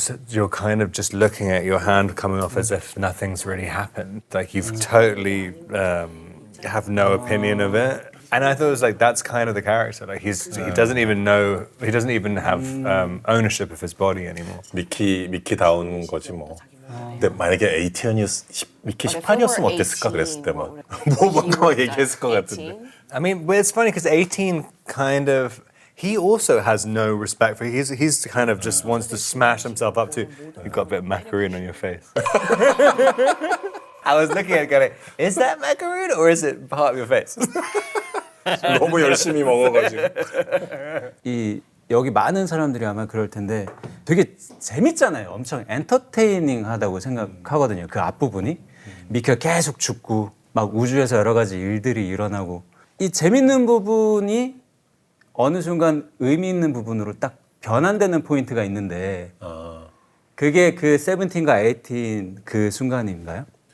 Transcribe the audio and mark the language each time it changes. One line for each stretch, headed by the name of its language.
English: You're kind of just looking at your hand coming off as if nothing's really happened. Like you've totally have no opinion of it. And I thought it was like that's kind of the character. Like he doesn't even know. He doesn't even have ownership of his body anymore.
Korean: 미키다운 거지 뭐. 근데 만약에 18이었 미키 18이었으면 어땠을까 그랬을 때 막 막 얘기했을 것 같은데.
English: I mean, but it's funny because 18 kind of. He also has no respect for. He's kind of just wants to smash himself up too. You've got a bit of macaroon on your face. I was looking at it going, is that macaroon or is it part of your face?
Korean: 너무 열심히 먹어가지고. 여기 많은 사람들이 아마 그럴 텐데 되게 재밌잖아요. 엄청 엔터테이닝하다고 생각하거든요. 그 앞부분이 미키가 계속 죽고 막 우주에서 여러 가지 일들이 일어나고 이 재밌는 부분이 어느 순간 의미 있는 부분으로 딱 변환되는 포인트가 있는데 그게 그 17과 18 그 순간인가요?